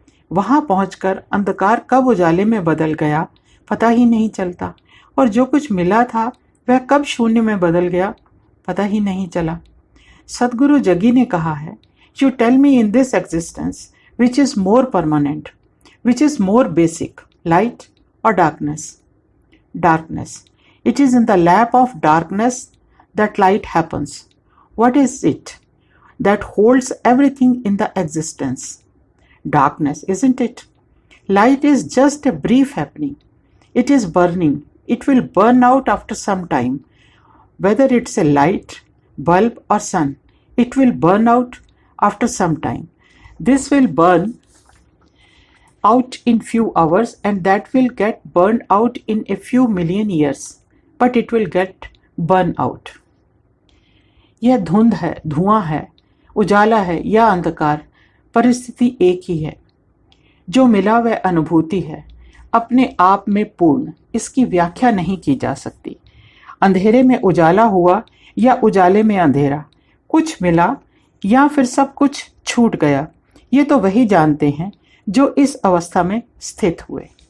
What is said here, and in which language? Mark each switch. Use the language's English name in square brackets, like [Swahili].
[Hindi] वहां पहुंचकर अंधकार कब उजाले में बदल गया पता ही नहीं चलता, और जो कुछ मिला था वह कब शून्य में बदल गया पता ही नहीं चला। [English] Sadhguru Jaggi [Hindi] ने कहा है, [English] You tell me in this existence which is more permanent, which is more basic, light और darkness. Darkness, it is in the lap of darkness that light happens. What is it that holds everything in the existence? Darkness, isn't it? Light is just a brief happening. It is burning. It will burn out after some time. Whether it's a light, bulb or sun, it will burn out after some time. This will burn out in few hours, and that will get burned out in a few million years. But it will get burned out. [Hindi] यह धुंध है, धुआं है, उजाला है या अंधकार, परिस्थिति एक ही है। जो मिला वह अनुभूति है, अपने आप में पूर्ण। इसकी व्याख्या नहीं की जा सकती। अंधेरे में उजाला हुआ या उजाले में अंधेरा, कुछ मिला या फिर सब कुछ छूट गया, ये तो वही जानते हैं जो इस अवस्था में स्थित हुए।